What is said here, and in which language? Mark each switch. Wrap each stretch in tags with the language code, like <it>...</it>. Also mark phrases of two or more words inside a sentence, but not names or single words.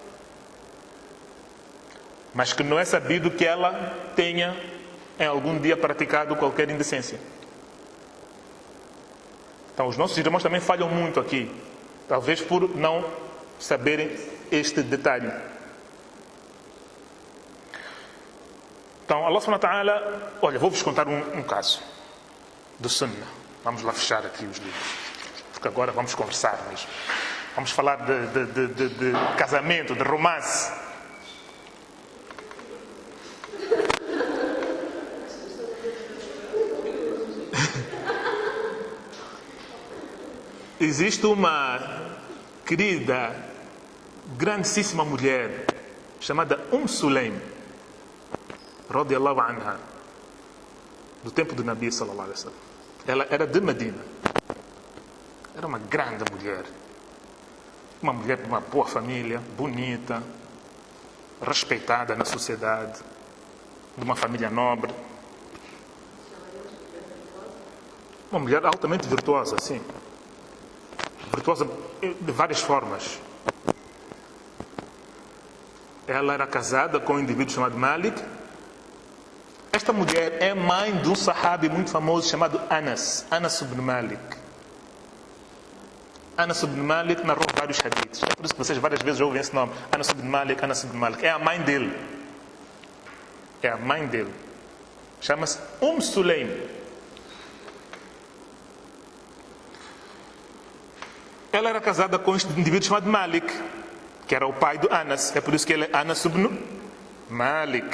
<pt>Mas que não é sabido que ela tenha em algum dia praticado qualquer indecência. Então os nossos irmãos também falham muito aqui. Talvez por não saberem este detalhe. Então Allah</pt> <ar>سبحانه وتعالى,</ar> <pt>olha, vou-vos contar um caso do Sunnah. Vamos lá fechar aqui os livros, porque agora vamos conversar mesmo. Vamos falar de casamento, de romance. Existe uma querida, grandíssima mulher chamada Sulaim,</pt> <ar>رضي الله عنها,</ar> <pt>do tempo do Nabi</pt> <ar>صلى الله عليه وسلم.</ar> <pt>Ela era de Medina. Era uma grande mulher. Uma mulher de uma boa família, bonita, respeitada na sociedade, de uma família nobre. Uma mulher altamente virtuosa, sim. Virtuosa de várias formas. Ela era casada com um indivíduo chamado Malik. Esta mulher é mãe de um sahabi muito famoso chamado Anas ibn Malik. Anas ibn Malik narrou vários hadiths. É por isso que vocês várias vezes ouvem esse nome. Anas ibn Malik. É a mãe dele. É a mãe dele. Chama-se Sulaim. Ela era casada com este indivíduo chamado Malik, que era o pai do Anas. É por isso que ele é Anas ibn Malik.</pt>